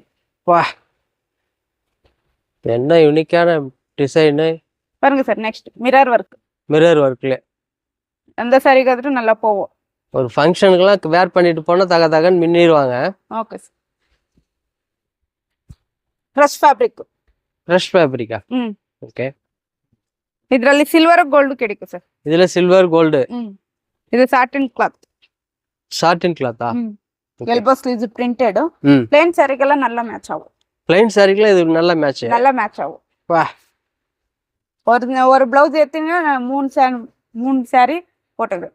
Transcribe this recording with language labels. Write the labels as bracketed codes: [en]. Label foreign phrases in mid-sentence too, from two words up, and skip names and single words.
[ta] வா என்ன [en] unique design [ta] பாருங்க சார். [en] next mirror work. mirror work [ta] அந்த சாரி கட்டிட்டு நல்லா போவோம். ஒரு ஃபங்க்ஷனுக்குலாம் வேர் பண்ணிட்டு போனா தக தகன்னு மின்னிடுவாங்க. [en] okay sir. crush fabric. crush fabric? okay [ta] ಇದರಲ್ಲಿ [en] silver gold [ta] கிடைக்கும் சார். இதுல [en] silver gold. இது satin cloth. satin cloth? elbow sleeves printed. [ta] ப்ளைன் சாரிக்கெல்லாம் நல்லா மேட்ச் ஆகும். ப்ளைன் சாரிக்குலாம் இது நல்ல மேட்ச். நல்லா மேட்ச் ஆகும். வா ஒரு ப்ளவுஸ் எடுத்தீங்கன்னா மூணு சாரி போட்டுது.